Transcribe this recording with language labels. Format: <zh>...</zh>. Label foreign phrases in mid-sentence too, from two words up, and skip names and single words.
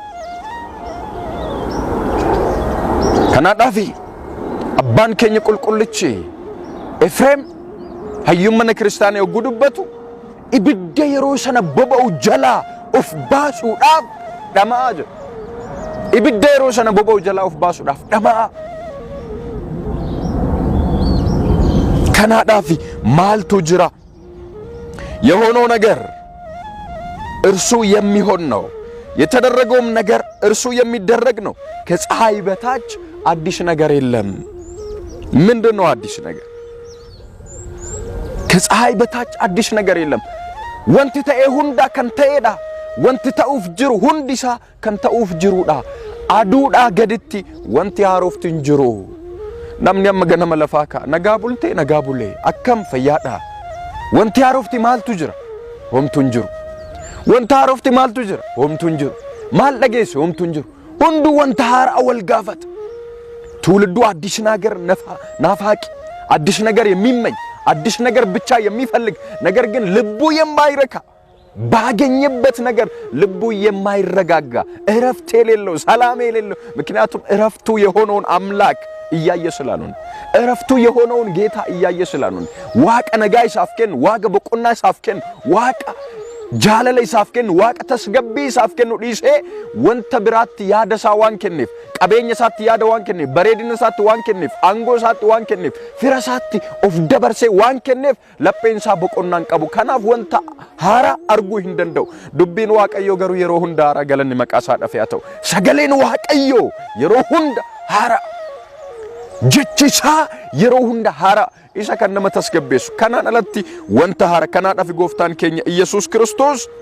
<om>kanaadhaafi abbaan keenya qulqullichi Efreem hayyummana kiristaanaa yogguu dubbatu ibidda yeroo sana boba'u jala of baasuudhaaf dhamaa jedha ibidda yeroo sana boba'u jala of baasuudhaaf dhamaa kanaadhaafi maaltu jira</om> <am>የሆነው ነገር እርሱ የሚሆን ነው የተደረገውም ነገር እርሱ የሚደረግ ነው ከፀሐይ በታች አዲስ ነገር የለም ምንድነው አዲስ ነገር ከፀሐይ በታች አዲስ ነገር የለም</am> <om>wanti ta'e hunda kan ta'eedha wanti ta'uuf jiru hundi isaa kan ta'uuf jiruudha aduu gaditti wanti haarofti hin jiru namni amma ganama lafaa ka nagaa bultee nagaa bulee akkam fayyaadha wanti haarofti maaltu jira homtuun jiru wanti haarofti maaltu jira homtuun jiru maal dhageesse homtuun jiru hundu wanta haaraa wal gaafata</om> <am>ትውልዱ አዲስ ነገር ናፋቂ አዲስ ነገር የሚመኝ አዲስ ነገር ብቻ የሚፈልግ ነገር ግን ልቡ የማይረካ ባገኘበት ነገር ልቡ የማይረጋጋ እረፍት የሌለው ሰላም የሌለው ምክንያቱም እረፍቱ የሆነውን አምላክ እያየ ስላልሆነ እረፍቱ የሆነውን ጌታ እያየ ስላልሆነ</am> <om>waaqa nagaa isaaf kennan waaqa boqonnaa isaaf kennan waaqa jaalala isaaf kennu waaqa tasgabbii isaaf kennu dhiisee wanta biraatti yaada isaa waan kenneef qabeenya isaatti yaada waan kenneef bareedina isaatti waan kenneef aangoo isaatti waan kenneef fira isaatti of dabarsee waan kenneef lapheen isaa boqonnaan qabu kanaaf wanta haaraa arguu hin danda'u dubbiin waaqayyoo garuu yeroo hunda haaraa galanni maqaa isaa dhafee ta'u sagaleen waaqayyoo yeroo hunda haaraa jechi isaa yeroo hunda haaraa isa kan nama tasgabbeessu kanaan alatti wanta haaraa kanaadhaaf gooftaan keenya Yesuus Kiristoos</om>